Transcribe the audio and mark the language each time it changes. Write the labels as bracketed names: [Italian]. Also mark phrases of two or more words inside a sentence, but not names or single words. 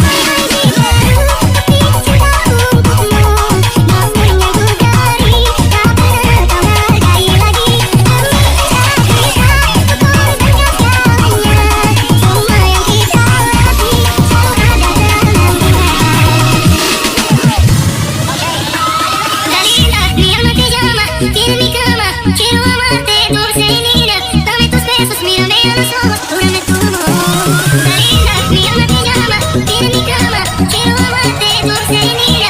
[Indonesian] Tapi cinta untukmu, namun yang ku beri tak pernah kau hargai lagi. Demi cinta kita, ku korbankan segalanya. Semua yang kita latih selalu ada dalam ingatan. [Spanish] Dalila, mi alma te llama, tiene mi cama, quiero amarte dulce y linda. Dame tus besos, mírame a los ojos, júrame tu amor. Dalila, mi alma te llama, tiene mi cama, quiero amarte dulce y linda.